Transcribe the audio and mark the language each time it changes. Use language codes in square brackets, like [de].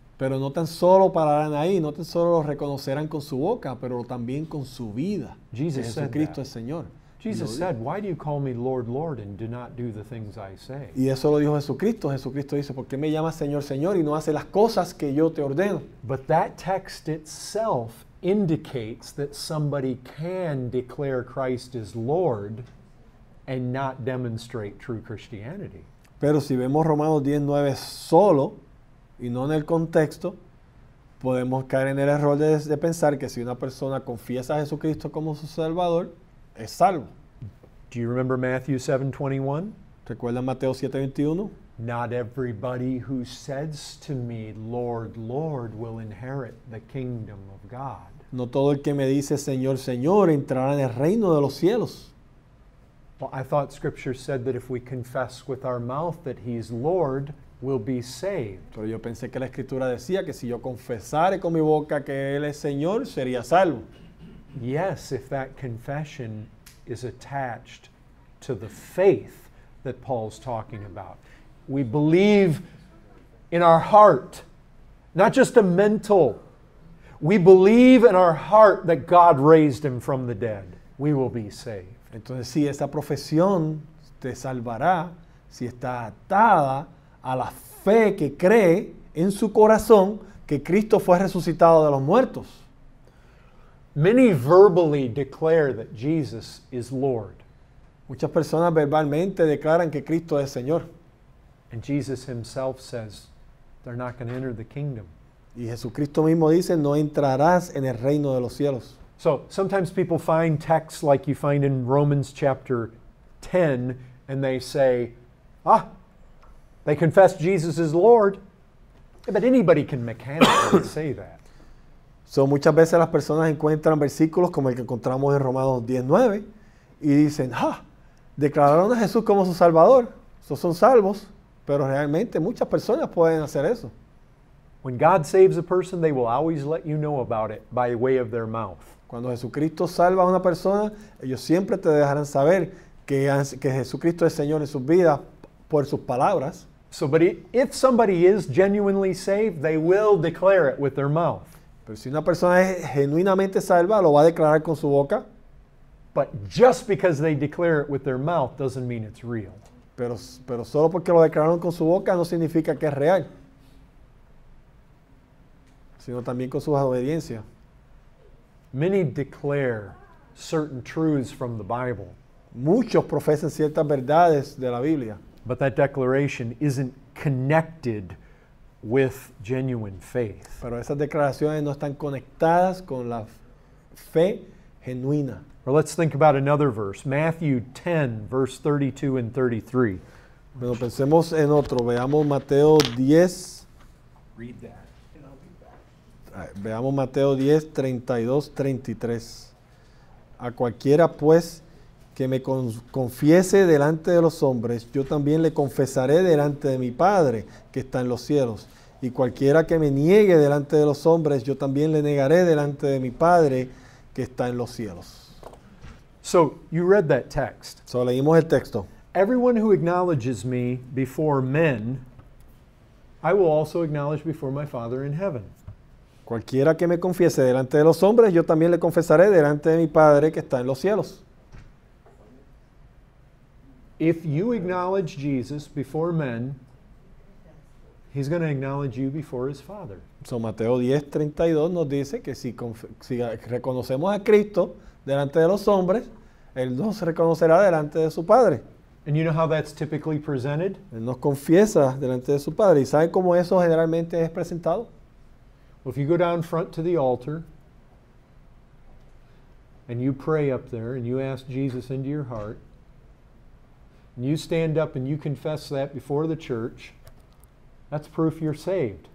[es] Pero no tan solo pararán ahí, no tan solo lo reconocerán con su boca, pero también con su vida. [en] Jesus [es] que [en] said [es] Jesucristo [en] that. [es] es Señor. [en] Jesus [es] Y lo [en] said, why do you call me Lord, Lord, and do not do the things I say? [es] Y eso lo dijo Jesucristo. Jesucristo dice, ¿por qué me llamas Señor, Señor y no hace las cosas que yo te ordeno? [en] But that text itself indicates that somebody can declare Christ as Lord and not demonstrate true Christianity. [es] Pero si vemos Romanos 10:9 solo y no en el contexto, podemos caer en el error de pensar que si una persona confiesa a Jesucristo como su Salvador, es salvo. [en] Do you remember Matthew 7:21? [es] ¿Recuerdan Mateo 7:21? [en] Not everybody who says to me, Lord, Lord, will inherit the kingdom of God. [es] No todo el que me dice Señor, Señor entrará en el reino de los cielos. [en] Well, I thought Scripture said that if we confess with our mouth that He's Lord, we'll be saved. [es] Pero yo pensé que la Escritura decía que si yo confesare con mi boca que Él es Señor, sería salvo. [en] Yes, if that confession is attached to the faith that Paul's talking about. We believe in our heart, not just a mental. We believe in our heart that God raised Him from the dead. We will be saved. [es] Entonces, sí, esa profesión te salvará si está atada a la fe que cree en su corazón que Cristo fue resucitado de los muertos. [en] Many verbally declare that Jesus is Lord. [es] Muchas personas verbalmente declaran que Cristo es Señor. [en] And Jesus Himself says they're not going to enter the kingdom. [es] Y Jesucristo mismo dice, no entrarás en el reino de los cielos. [en] So sometimes people find texts like you find in Romans chapter 10, and they say, they confess Jesus is Lord. Yeah, but anybody can mechanically say that. [es] So, muchas veces las personas encuentran versículos como el que encontramos en Romanos 10:9 y dicen, declararon a Jesús como su Salvador, esos son salvos, pero realmente muchas personas pueden hacer eso. [en] When God saves a person, they will always let you know about it by way of their mouth. [es] Cuando Jesucristo salva a una persona, ellos siempre te dejarán saber que Jesucristo es Señor en sus vidas por sus palabras. [en] So, but if somebody is genuinely saved, they will declare it with their mouth. [es] Pero si una persona es genuinamente salva, lo va a declarar con su boca. [en] But just because they declare it with their mouth doesn't mean it's real. [es] Pero solo porque lo declararon con su boca no significa que es real, sino también con su obediencia. [en] Many declare certain truths from the Bible, [es] Muchos profesan ciertas verdades de la Biblia, [en] but that declaration isn't connected with genuine faith. [es] pero esas declaraciones no están conectadas con la fe genuina. [en] Or let's think about another verse, Matthew 10, verse 32 and 33. [es] Pero pensemos en otro, veamos Mateo 10. [en] Read that. [es] Veamos Mateo 10, 32, 33. A cualquiera pues que me confiese delante de los hombres, yo también le confesaré delante de mi Padre que está en los cielos. Y cualquiera que me niegue delante de los hombres, yo también le negaré delante de mi Padre que está en los cielos. [en] So you read that text. [es] So, leímos el texto. [en] Everyone who acknowledges me before men, I will also acknowledge before my Father in heaven. [es] Cualquiera que me confiese delante de los hombres, yo también le confesaré delante de mi Padre que está en los cielos. [en] If you acknowledge Jesus before men, he's going to acknowledge you before his Father. [es] So, Mateo 10:32 nos dice que si reconocemos a Cristo delante de los hombres, Él nos reconocerá delante de su Padre. [en] And you know how that's typically presented? [es] Él nos confiesa delante de su Padre. ¿Y saben cómo eso generalmente es presentado? [en] Well, if you go down front to the altar and you pray up there and you ask Jesus into your heart, and you stand up and you confess that before the church, that's proof you're saved.